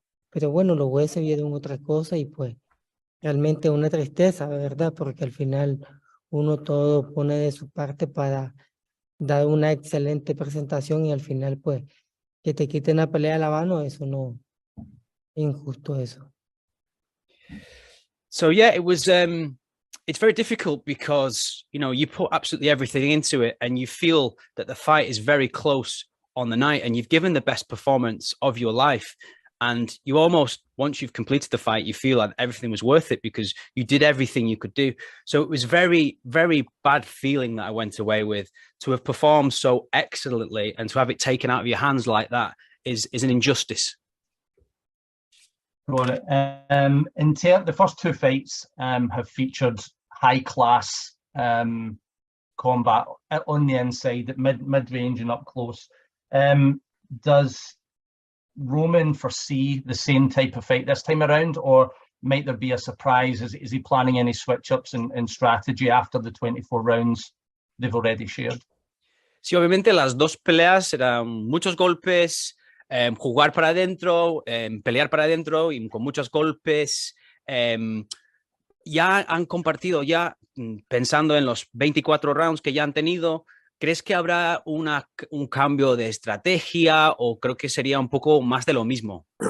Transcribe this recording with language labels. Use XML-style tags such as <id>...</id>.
<es>Pero bueno, los jueces vieron otra cosa y pues realmente una tristeza, ¿verdad? Porque al final uno todo pone de su parte para dar una excelente presentación y al final pues que te quiten la pelea de la mano, eso no, es injusto eso.</es> <en>So yeah, it was it's very difficult because, you know, you put absolutely everything into it and you feel that the fight is very close on the night and you've given the best performance of your life. And you almost, once you've completed the fight, you feel like everything was worth it because you did everything you could do. So it was very, very bad feeling that I went away with. To have performed so excellently and to have it taken out of your hands like that is an injustice. Got it. The first 2 fights have featured high class combat on the inside, at mid range and up close. Does Roman foresee the same type of fight this time around, or might there be a surprise? Is he planning any switch ups in strategy after the 24 rounds they've already shared?</en> <es>Sí, obviamente las dos peleas eran muchos golpes, jugar para adentro, pelear para adentro y con muchos golpes. Ya han compartido, ya pensando en los 24 rounds que ya han tenido, ¿crees que habrá un cambio de estrategia o creo que sería un poco más de lo mismo?</es>